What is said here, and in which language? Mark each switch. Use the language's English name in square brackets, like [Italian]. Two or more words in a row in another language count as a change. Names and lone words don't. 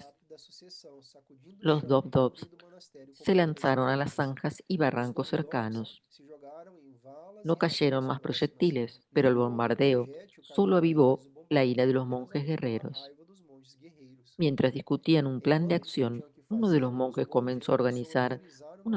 [Portuguese] da sucessão, sacudindo o [Spanish] Los [Portuguese] chão e [Spanish] Dop-Dops [Portuguese] cobrindo o monastério com [Spanish] se [Portuguese] pedras [Spanish] lanzaron a las [Portuguese] coloridas. [Spanish] zanjas y [Portuguese] Os [Spanish] barrancos [Portuguese] Dop-Dops [Spanish] cercanos. [Portuguese] se jogaram em valas [Spanish] No [Portuguese] e [Spanish] cayeron [Portuguese] rachaduras [Spanish] más [Portuguese] próximas. [Spanish] proyectiles, pero el [Portuguese] Nenhum outro [Spanish] bombardeo [Portuguese] projétil caiu [Spanish] solo [Portuguese] nas regiões [Spanish] avivó [Portuguese] do [Spanish] la ira de [Portuguese] bombardeio, [Spanish] los [Portuguese] apenas [Spanish] monjes [Portuguese] aumentou a [Spanish] guerreros. [Portuguese] raiva dos monges guerreiros. [Spanish] Mientras discutían un plan de [Portuguese] Enquanto [Spanish] acción, [Portuguese] discutiam o que [Spanish] uno de los [Portuguese] fazer, os [Spanish] monjes [Portuguese] monges [Spanish] comenzó a [Portuguese] começou a [Spanish] organizar [Portuguese] organizar